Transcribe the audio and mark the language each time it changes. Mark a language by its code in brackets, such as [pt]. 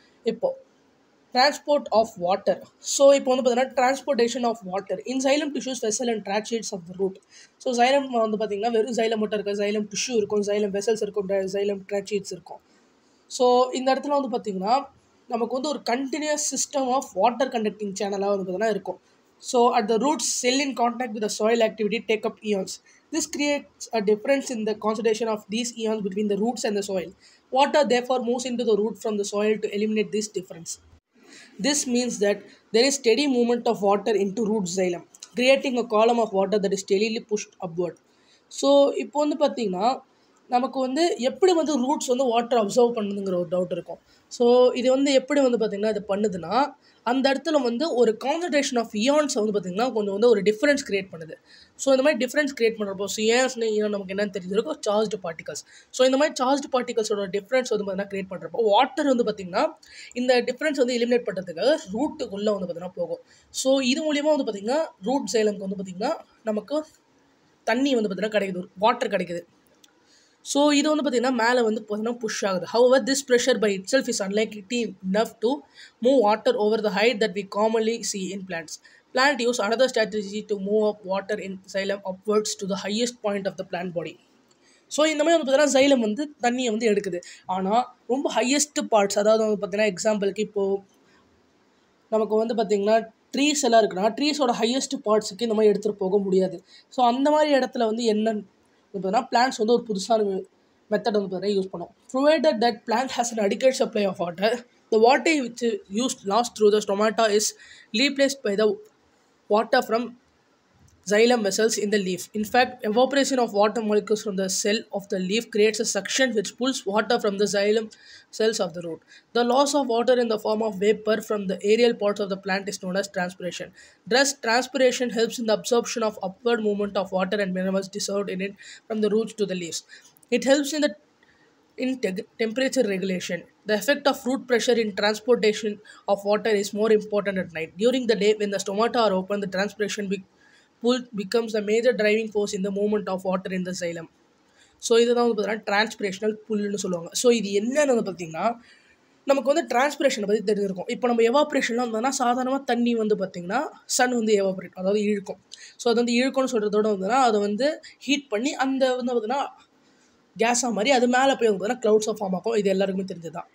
[ta] இப்போது [en] Transport of water. [ta] So இப்போ வந்து பார்த்தீங்கன்னா [en] Transportation of water in xylem tissues, vessel and tracheids of the root. [ta] So xylem வந்து பார்த்திங்கன்னா வெறும் xylem மட்டும் இருக்குது, xylem tissue இருக்கும், xylem vessels இருக்கும், xylem tracheids இருக்கும். ஸோ இந்த இடத்துல வந்து பார்த்திங்கன்னா நமக்கு வந்து ஒரு continuous system of water conducting சேனலாக வந்து பார்த்திங்கன்னா இருக்கும். [en] So at the roots, cell in contact with the soil activity take up ions. This creates a difference in the concentration of these ions between the roots and the soil. Water therefore moves into the root from the soil to eliminate this difference. This means that there is steady movement of water into root xylem, creating a column of water that is steadily pushed upward. [ta] So இப்போ வந்து பார்த்திங்கன்னா நமக்கு வந்து எப்படி வந்து roots வந்து water observe பண்ணுதுங்கிற ஒரு doubt இருக்கும். ஸோ இது வந்து எப்படி வந்து பார்த்திங்கன்னா இது பண்ணுதுன்னா, அந்த இடத்துல வந்து ஒரு கான்சன்ட்ரேஷன் ஆஃப் இயான்ஸை வந்து பார்த்திங்கன்னா கொஞ்சம் வந்து ஒரு டிஃப்ரென்ஸ் கிரியேட் பண்ணுது. ஸோ இந்த மாதிரி டிஃப்ரென்ஸ் கிரியேட் பண்ணுறப்போ இயான்ஸ்னு நமக்கு என்னென்னு தெரிஞ்சிருக்கும், சார்ஜ்டு பார்ட்டிகல்ஸ். ஸோ இந்த மாதிரி சார்ஜ்டு பார்ட்டிகல்ஸோட டிஃப்ரென்ஸ் வந்து பார்த்திங்கன்னா கிரியேட் பண்ணுறப்போ வாட்டர் வந்து பார்த்திங்கன்னா இந்த டிஃப்ரென்ஸ் வந்து எலிமினேட் பண்ணுறதுக்காக ரூட்டுக்குள்ளே வந்து பார்த்திங்கன்னா போகும். ஸோ இது மூலிமா வந்து பார்த்திங்கன்னா ரூட் சைலம்க்கு வந்து பார்த்திங்கன்னா நமக்கு தண்ணி வந்து பார்த்திங்கன்னா கிடைக்குது, வாட்டர் கிடைக்குது. ஸோ இது வந்து பார்த்திங்கன்னா மேலே வந்து பார்த்திங்கன்னா புஷ் ஆகுது. [en] However this pressure by itself is unlikely enough to move water over the height that we commonly see in plants. Plant use another strategy to move up water in xylem upwards to the highest point of the plant body. [ta] So இந்த மாதிரி வந்து பார்த்திங்கன்னா xylem வந்து தண்ணியை வந்து எடுக்குது. ஆனால் ரொம்ப ஹையஸ்ட் பார்ட்ஸ், அதாவது வந்து பார்த்திங்கன்னா எக்ஸாம்பிளுக்கு இப்போது நமக்கு வந்து பார்த்திங்கன்னா ட்ரீஸ் எல்லாம் இருக்குன்னா ட்ரீஸோட ஹையஸ்ட் பார்ட்ஸுக்கு இந்த மாதிரி எடுத்துகிட்டு போக முடியாது. ஸோ அந்த மாதிரி இடத்துல வந்து என்னன்னு பார்த்தீங்கன்னா பிளான்ட்ஸ் வந்து ஒரு புதுசான மெத்தட் வந்து பார்த்தீங்கன்னா யூஸ் பண்ணும். [en] Provided that plant has an adequate supply of water, the water which is used lost through the stomata is replaced by the water from xylem vessels in the leaf. In fact, evaporation of water molecules from the cell of the leaf creates a suction which pulls water from the xylem cells of the root. The loss of water in the form of vapor from the aerial parts of the plant is known as transpiration. Thus, transpiration helps in the absorption of upward movement of water and minerals dissolved in it from the roots to the leaves. It helps in temperature regulation. The effect of root pressure in transportation of water is more important at night. During the day, when the stomata are open, the transpiration pull becomes the major driving force in the movement of water in the xylem. [ta] So இதுதான் வந்து பார்த்தீங்கன்னா டிரான்ஸ்பிரேஷனல் புல்லுன்னு சொல்லுவாங்க. So இது என்னென்னு வந்து பார்த்திங்கன்னா நமக்கு வந்து டிரான்ஸ்பிரேஷனை பற்றி தெரிஞ்சிருக்கும். இப்போ நம்ம எவாப்ரேஷன்லாம் வந்தோம்னா சாதாரணமாக தண்ணி வந்து பார்த்திங்கன்னா சன் வந்து எவாப்ரேட், அதாவது இழுக்கும். ஸோ அது வந்து இழுக்கும்னு சொல்கிறதோட வந்துன்னா அதை வந்து ஹீட் பண்ணி அந்த வந்து பார்த்திங்கன்னா கேஸாக மாதிரி அது மேலே போய் வந்து பார்த்தீங்கன்னா க்ளவுட்ஸாக ஃபார்ம் ஆகும். இது எல்லாருக்குமே தெரிஞ்சது தான்.